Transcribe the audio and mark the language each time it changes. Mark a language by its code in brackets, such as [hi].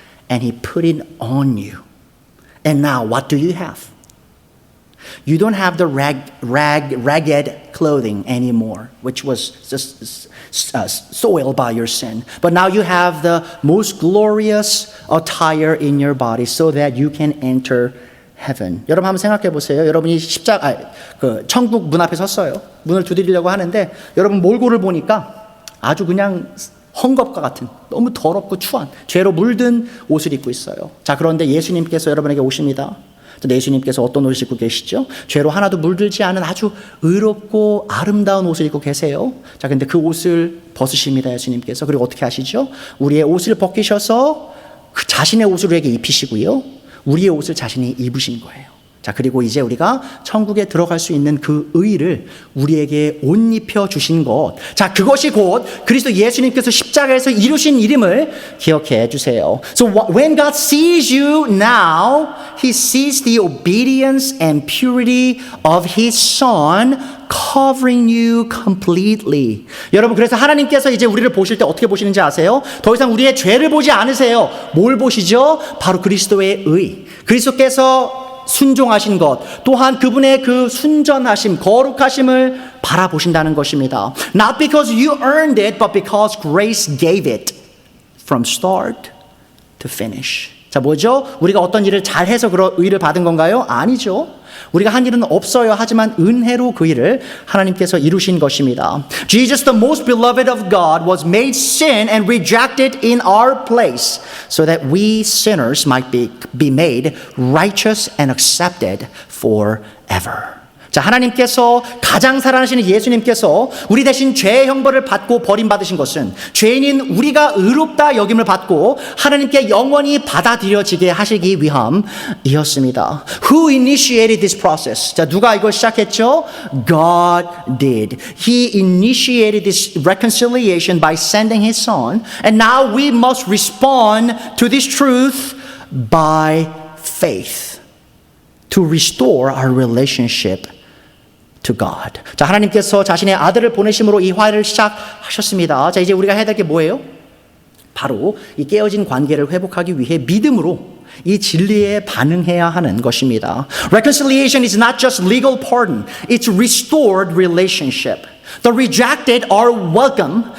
[en] and he put it on you. And now what do you have? You don't have the ragged clothing anymore, which was just soiled by your sin. But now you have the most glorious attire in your body so that you can enter heaven. [ko] 여러분 한번 생각해 보세요. 여러분이 천국 문 앞에 섰어요. 문을 두드리려고 하는데 여러분 몰골을 보니까 아주 그냥 헝겊과 같은 너무 더럽고 추한 죄로 물든 옷을 입고 있어요. 자, 그런데 예수님께서 여러분에게 오십니다. 예수님께서 어떤 옷을 입고 계시죠? 죄로 하나도 물들지 않은 아주 의롭고 아름다운 옷을 입고 계세요. 자, 근데 그 옷을 벗으십니다, 예수님께서. 그리고 어떻게 하시죠? 우리의 옷을 벗기셔서 그 자신의 옷을 우리에게 입히시고요. 우리의 옷을 자신이 입으신 거예요. 자, 그리고 이제 우리가 천국에 들어갈 수 있는 그 의를 우리에게 옷 입혀 주신 것. 자, 그것이 곧 그리스도 예수님께서 십자가에서 이루신 일임을 기억해 주세요. [en] So when God sees you now, He sees the obedience and purity of His Son covering you completely. [ko] 여러분, 그래서 하나님께서 이제 우리를 보실 때 어떻게 보시는지 아세요? 더 이상 우리의 죄를 보지 않으세요. 뭘 보시죠? 바로 그리스도의 의. 그리스도께서 순종하신 것, 또한 그분의 그 순전하심, 거룩하심을 바라보신다는 것입니다. [en] Not because you earned it, but because grace gave it from start to finish. [ko] 자, 뭐죠? 우리가 어떤 일을 잘해서 그런 의를 받은 건가요? 아니죠. 우리가 한 일은 없어요. 하지만 은혜로 그 일을 하나님께서 이루신 것입니다. [en] Jesus, the most beloved of God, was made sin and rejected in our place so that we sinners might be made righteous and accepted forever. [ko] 자, 하나님께서 가장 사랑하시는 예수님께서 우리 대신 죄의 형벌을 받고 버림받으신 것은 죄인인 우리가 의롭다 여김을 받고 하나님께 영원히 받아들여지게 하시기 위함이었습니다. [en] Who initiated this process? [ko] 자, 누가 이걸 시작했죠? [en] God did. He initiated this reconciliation by sending His Son, and now we must respond to this truth by faith to restore our relationship to God. [ko] 자, 하나님께서 자신의 아들을 보내심으로 이 화해를 시작하셨습니다. 자, 이제 우리가 해야 될 게 뭐예요? 바로 이 깨어진 관계를 회복하기 위해 믿음으로 이 진리에 반응해야 하는 것입니다. [en] Reconciliation is not just legal pardon. It's restored relationship. The rejected are welcome.